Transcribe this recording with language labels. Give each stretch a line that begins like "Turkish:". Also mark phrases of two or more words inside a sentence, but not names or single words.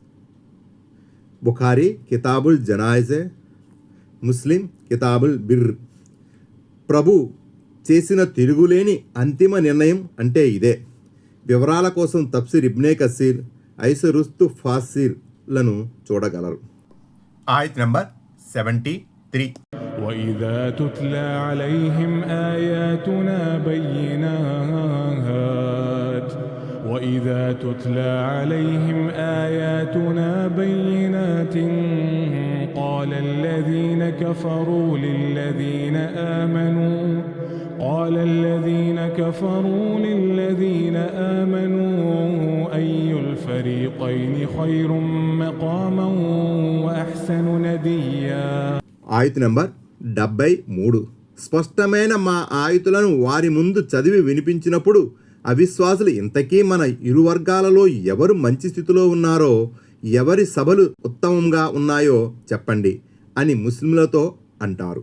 Telugu: బుఖారీ కితాబుల్ జనాయిజే, ముస్లిం కితాబుల్ బిర్. ప్రభు చేసిన తిరుగులేని అంతిమ నిర్ణయం అంటే ఇదే. వివరాల కోసం తఫ్సీర్ ఇబ్నే కసీర్, ఐసరుస్తు ఫాసిర్లను చూడగలరు. ఆయత్ నంబర్ 73.
Arabic: وَإِذَا تُتْلَى عَلَيْهِمْ آيَاتُنَا بَيِّنَاتٍ قَالَ الَّذِينَ كَفَرُوا لِلَّذِينَ آمَنُوا أَيُّ الْفَرِيقَيْنِ خَيْرٌ مَّقَامًا وَأَحْسَنُ نَدِيًّا.
Telugu: ఆయత్ నంబర్ 73. స్పష్టమైన మా ఆయతులను వారి ముందు చదివి వినిపించినప్పుడు అవిశ్వాసులు ఇంతకీ మన ఇరు వర్గాలలో ఎవరు మంచి స్థితిలో ఉన్నారో, ఎవరి సభలు ఉత్తమంగా ఉన్నాయో చెప్పండి అని ముస్లింలతో అంటారు.